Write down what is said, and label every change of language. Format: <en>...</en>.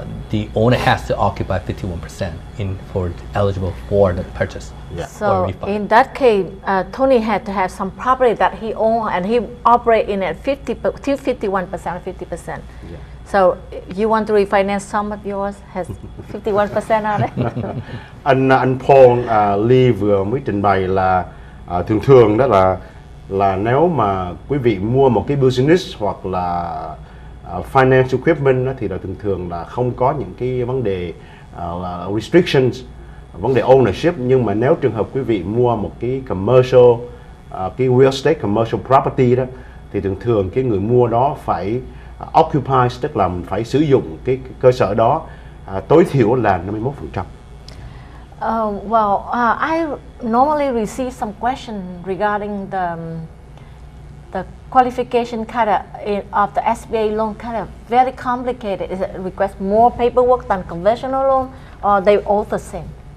<en>The owner has to occupy 51% for eligible for the purchase. Yeah. So or refi. in that case, Tony had to have some property that he owned, and he operate in at 51% or 50%. Yeah. So you want to refinance some of yours has 51% on it.</en> <vi>anh Paul Lee vừa mới trình bày là thường thường đó là nếu mà quý vị mua một cái business hoặc là finance equipment đó, thì là thường thường là không có những cái vấn đề restrictions, vấn đề ownership. Nhưng mà nếu trường hợp quý vị mua một cái commercial, cái real estate commercial property đó, thì thường thường cái người mua đó phải occupy, tức là phải sử dụng cái cơ sở đó tối thiểu là 51%.</vi> <en>I normally receive some question regarding the qualification kind of the SBA loan, kind of very complicated. Is it request more paperwork than conventional loan, or they all the same?</en>